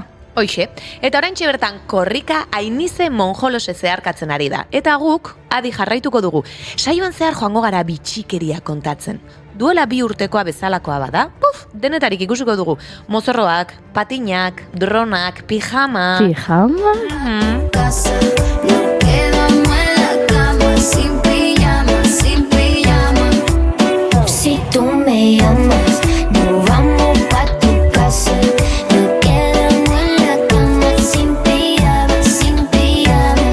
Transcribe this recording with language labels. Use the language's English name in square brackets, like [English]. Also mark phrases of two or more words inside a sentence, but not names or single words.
[Basque] Hoixe, eta oraintxe bertan korrika Ainize Monjolose zeharkatzen ari da. Eta guk adi jarraituko dugu. Saioan zehar joango gara bitxikeria kontatzen. Duela 2 urtekoa bezalakoa bada, denetarik ikusiko dugu. Mozorroak, patinak, dronak, pijama... Pijama? [Spanish] Si tú me llamas, nos vamos pa' tu casa. Nos quedamos en la cama sin pijama, sin pijama.